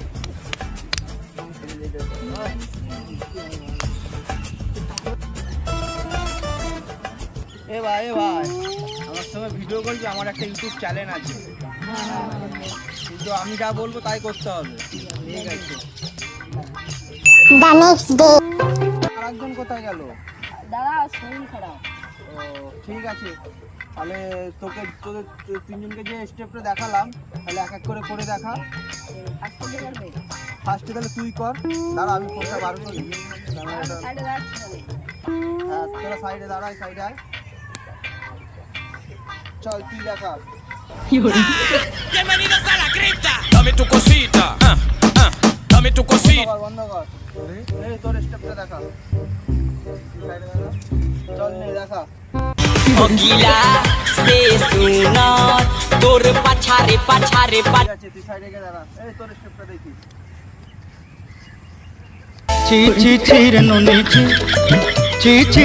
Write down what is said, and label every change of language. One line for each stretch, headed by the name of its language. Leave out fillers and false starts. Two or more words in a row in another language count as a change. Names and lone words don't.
Bangla: এ ভাই আমার সঙ্গে ভিডিও করবি? আমার একটা ইউটিউব চ্যানেল আছে, কিন্তু আমি যা বলবো তাই করতে হবে। ঠিক আছে।
English: The next day.
Bangla: আর একজন কোথায় গেল? দাদা শরীর খারাপ। ও ঠিক আছে, তাহলে তোদের তিনজনকে যে স্টেপটা দেখালাম তাহলে এক এক করে করে দেখা। হাসপাতালে যাবে। ফার্স্টে তাহলে তুই কর, দাঁড়া আমি ফোনটা বার করি। সাইডে যাচ্ছি তাহলে। হ্যাঁ তোরা সাইডে দাঁড়াই, সাইডে আয়। চল তুই দেখা।
Spanish: Bienvenidos a la cripta. Dame tu cosita. Dame tu cosita.
Bangla: বন্ধ কর। এই তোর স্টেপটা দেখা। তুই সাইডে দাঁড়া। চল নে দেখা। অগিলা সে সুনার তোর পাছারে পাছারে ঠিক আছে তুই সাইডে গিয়ে দাঁড়া। এই তোর স্টেপটা দেখি। চি চি চির নুনি চি চি চি